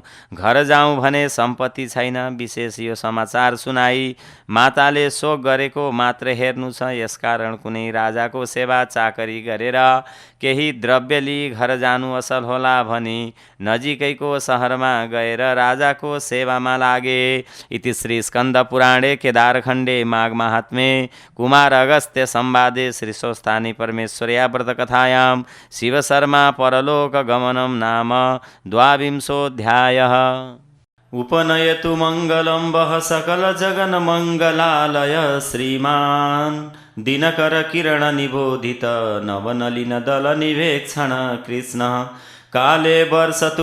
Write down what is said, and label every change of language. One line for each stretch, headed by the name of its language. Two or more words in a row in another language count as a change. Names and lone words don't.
Nepali: घर जाउँ भने सम्पत्ति छैन। विशेष यो समाचार सुनाई माताले शोक गरेको मात्र हेर्नु छ। यसकारण कुनै राजाको सेवा चाकरी गरेर केही द्रव्य लिई घर जानु असल होला भनी नजिकैको शहरमा गएर राजाको सेवामा लागे।
Sanskrit: इति श्री स्कन्द पुराणे केदारखण्डे माघ महात्म्ये कुमार अगस्त्य संवादे श्री स्वस्थानी परमेश्वर्या व्रत कथायां शिव शर्मा परलोक गमनम नाम द्वाविंशोऽध्यायः। उपनयतु मङ्गलं वः सकल जगन मङ्गलालय श्रीमान् दिनकर किरण निबोधित नवनलिन दल निवेक्षण कृष्ण काले वर्षतु